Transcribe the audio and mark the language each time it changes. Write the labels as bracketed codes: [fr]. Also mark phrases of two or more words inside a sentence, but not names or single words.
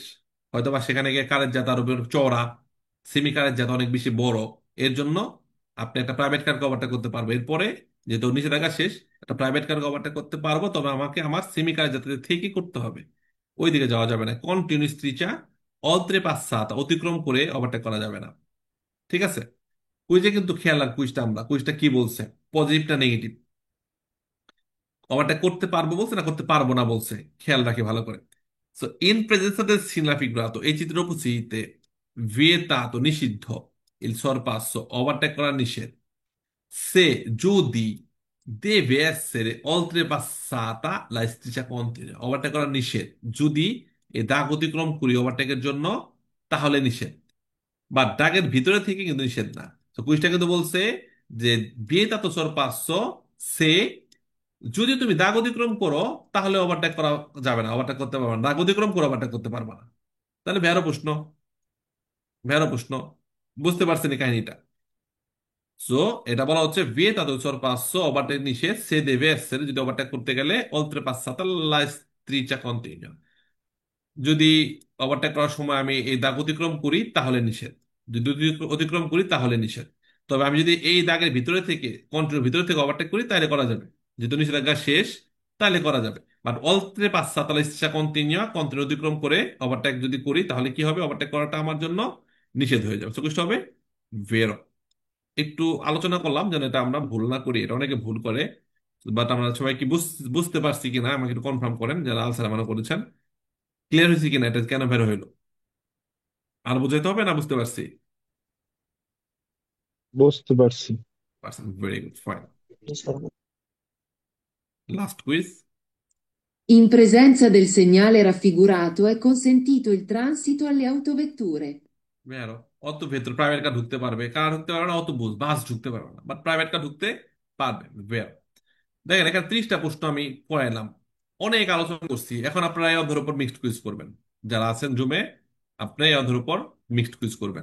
[bn] হয়তোবা সেখানে গিয়ে কারের জাত আরো চওড়া, সেমি কারের জাত অনেক বেশি বড়, এর জন্য আপনি একটা প্রাইভেট কারকে ওভারটেক করতে পারবো। এরপরে যেহেতু নিষেধাজ্ঞা শেষ, একটা প্রাইভেট কারকে ওভারটেক করতে পারবো, তবে আমাকে আমার সেমি কারের জাতের থেকে করতে হবে, ওইদিকে যাওয়া যাবে না। [it] continua striscia oltre passata [bn] অতিক্রম করে ওভারটেক করা যাবে না। ঠিক আছে? কুইজে কিন্তু খেয়াল রাখ, কুইজটা কি বলছে, পজিটিভ না নেগেটিভ, ওভারটেক করতে পারবো বলছে না করতে পারবো না বলছে, খেয়াল রাখি ভালো করে। [it] সো in presenza del significato, [bn] এই চিত্র উপস্থিতিতে vietato নিষিদ্ধ, [it] il sorpasso [bn] ওভারটেক করা নিষেধ, se যদি [it] deve essere oltrepassata la striscia continua, [bn] ওভারটেক করা নিষেধ যদি এ দাগ অতিক্রম করি ওভারটেকের জন্য, তাহলে নিষেধ। বা দাগের ভিতরে থেকে কিন্তু নিষেধ না। তো কুইজটা কিন্তু বলছে যে [it] vietato sorpasso se, [bn] যদি তুমি দাগ অতিক্রম করো তাহলে ওভারটেক করা যাবে না, ওভারটেক করতে পারবে না, দাগ অতিক্রম করে ওভারটেক করতে পারবে না। তাহলে ভেরো প্রশ্ন, ভেরো প্রশ্ন। বুঝতে পারছেন এই কাহিনীটা? সো এটা বলা হচ্ছে [it] vietato il sorpasso, [bn] ওভারটেক নিষেধ, [it] se deve essere [bn] যদি ওভারটেক করতে গেলে [it] oltre passata la striscia continua, [bn] যদি ওভারটেক করার সময় আমি এই দাগ অতিক্রম করি তাহলে নিষেধ, যদি অতিক্রম করি তাহলে নিষেধ। তবে আমি যদি এই দাগের ভিতরে থেকে, কন্ট্রোলের ভিতরে থেকে ওভারটেক করি তাহলে করা যাবে, যেহেতু নিষেধাজ্ঞা শেষ তাহলে করা যাবে। বাট [it] oltre passata la striscia continua, [bn] কন্ট্রোল অতিক্রম করে ওভারটেক যদি করি তাহলে কি হবে, ওভারটেক করাটা আমার জন্য নিষেধ হয়ে যাবে। চোখ হবে ভেরো। একটু আলোচনা করলাম যেন এটা আমরা ভুল না করি, এটা অনেকে ভুল করে। বাট আমরা সবাই কি বুঝতে পারছি কিনা আমাকে একটু কনফার্ম করেন যারা আনসার মনে করেছেন, ক্লিয়ার হয়েছে কিনা, এটা কেন বের হইলো। আর বুঝাইতে হবে না, বুঝতে পারছি? বুঝতে পারছি। পারছেন, [en] very good, [bn] ফাইন। জি স্যার। [en] last quiz. [it] In presenza del segnale raffigurato è consentito il transito alle autovetture. [bn] বেরো, অত ভেতর প্রাইভেট কার ঢুকতে পারবে, কার ঢুকতে পারবে না, অত বুঝ বাস ঢুকতে পারবে না, বাট প্রাইভেট কার ঢুকতে পারবে। বেরো। দেখেন এখানে 30টা প্রশ্ন আমি করাইলাম, অনেক আলোচনা করছি। এখন আপনারা এই অধ্যায়ের উপর [en] mixed quiz [bn] করবেন, যারা আছেন জুমে, আপনি এই অধ্যায়ের উপর [en] mixed quiz [bn] করবেন।